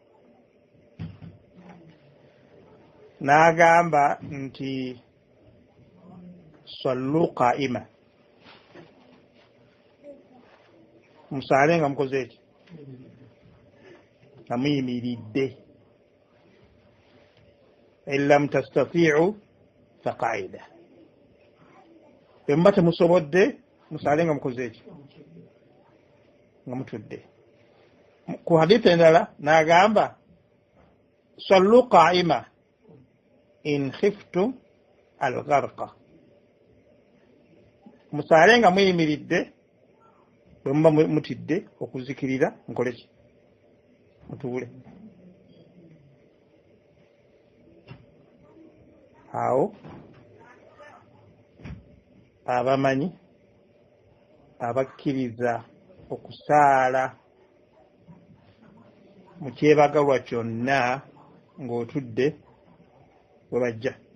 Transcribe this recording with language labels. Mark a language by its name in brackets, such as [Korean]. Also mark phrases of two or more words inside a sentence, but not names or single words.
[Ganda] N'agamba nti [Arabic] صلوا قائما, [Ganda] musaale nga mukoze eki, nga muyimiridde. [Arabic] إن لم تستطيعوا فقاعدا, [Ganda] emba temusobodde musaale nga mukoze eki nga mutudde. Ku hadithi endala n'agamba [Arabic] صلوا قائما إن خفتم الغرق, [Ganda] musaale nga muyimiridde bwe muba mutidde okuzikirira mukole ki? Mutuule. Awo abamanyi abakkiriza okusaala mu kyebagalwa kyonna ng'otudde we bajja.